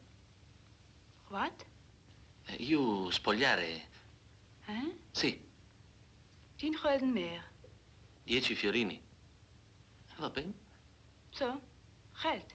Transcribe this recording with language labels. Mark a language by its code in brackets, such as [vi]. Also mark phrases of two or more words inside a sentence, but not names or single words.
[nl] Wat? [it] Io spogliare? Sì, [nl] 10 gulden meer. [it] 10 fiorini. Va bene? [nl] Zo, geld.